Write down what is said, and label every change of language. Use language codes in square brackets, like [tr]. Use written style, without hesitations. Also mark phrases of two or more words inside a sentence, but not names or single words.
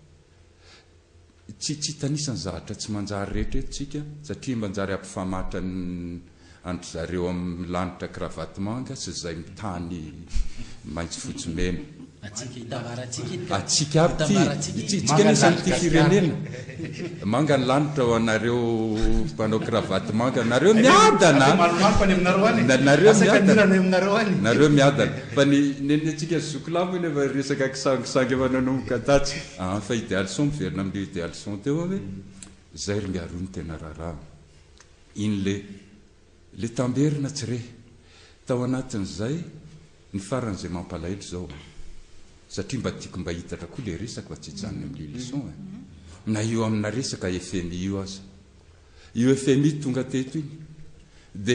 [mg] tsy tanisany zavatra tsy manjary rehetra etsika satria mba njary ampifamatra andro zareo amin'ny lanitra kravaty manga sy zay mitany maitso fotsy mena atsika abytsika nisan'ity firenena manga ny lanitra ho anareo mpanao kravaty manga nareo miadana nareo miadana fa ny atsika zokolamo iny efa resaka kisangisangy efa nanomboka tatsy fa idéal son miverina amin'le idéal son teo hoe zay ry miaro ny tena raharaha iny le tamberina tsy re tao anatin'izay ny faran'izay mampalahelo zao satria mba tiako mba hitatra koa le resaka fa tsy hijanony amin'le leçon na io amina resaka FMI io aza io FMI tonga teto iny dia